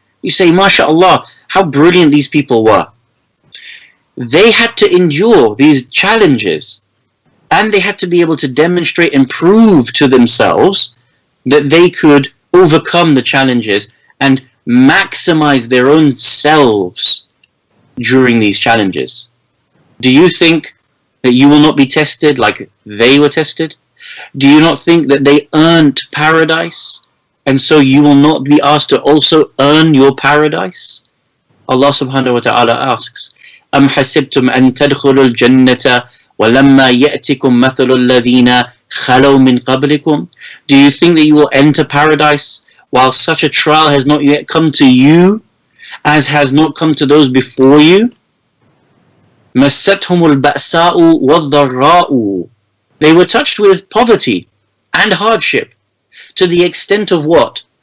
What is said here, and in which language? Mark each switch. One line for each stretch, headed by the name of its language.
English: You say, MashaAllah, how brilliant these people were. They had to endure these challenges and they had to be able to demonstrate and prove to themselves that they could overcome the challenges and maximize their own selves during these challenges. Do you think that you will not be tested like they were tested? Do you not think that they earned paradise, and so you will not be asked to also earn your paradise?
Arabic: Allah subhanahu wa ta'ala asks, أَمْ حَسِبْتُمْ أَن تَدْخُلُوا الْجَنَّةَ وَلَمَّا يَأْتِكُمْ مَثَلُ الَّذِينَ خَلَوْا مِنْ قَبْلِكُمْ.
English: Do you think that you will enter paradise while such a trial has not yet come to you, as has not come to those before you?
Arabic: مَسَّتْهُمُ الْبَأْسَاءُ وَالضَّرَّاءُ.
English: They were touched with poverty and hardship, to the extent of what?